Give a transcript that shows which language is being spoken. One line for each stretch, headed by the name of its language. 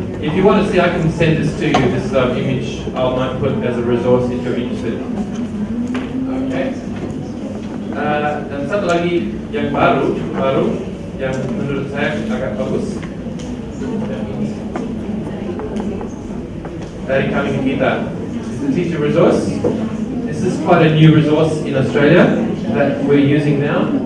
English: If you want to see, I can send this to you. This image I might put as a resource if you're interested. Okay.
Indonesian: Dan satu lagi yang baru yang menurut saya agak bagus. Dari kami kita.
English: This is a teacher resource. This is quite a new resource in Australia that we're using now.